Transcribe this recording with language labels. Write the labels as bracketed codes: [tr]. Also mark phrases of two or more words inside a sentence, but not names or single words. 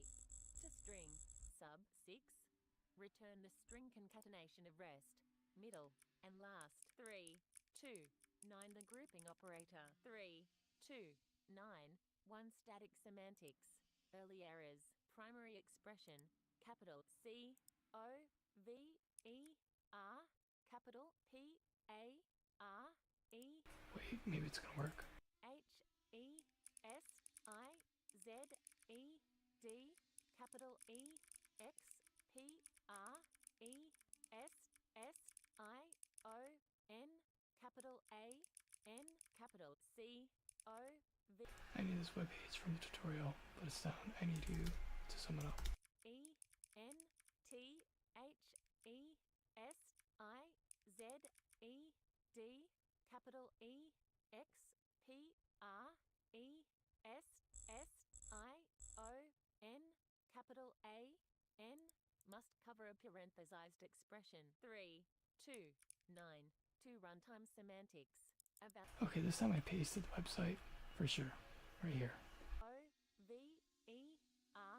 [en] To string. Sub 6. Return the string concatenation of rest, middle, and last. 3, 2, 9. The grouping operator. 3, 2, 9. 1. Static semantics. Early errors. Primary expression. Capital C O V E R. Capital P A R E. Wait, maybe it's gonna work. H E S I Z E D. Capital E X P R E S S I O N. Capital A N. Capital C O V. I need this webpage from the tutorial, but it's down. I need you to sum it up. E N T H E S I Z E D. Capital E X P R E S S I O N. Capital A N. Must cover a parenthesized expression. 3, 2, 9. 2. Runtime semantics. Okay, this time I pasted the website for sure. Right here. O V E R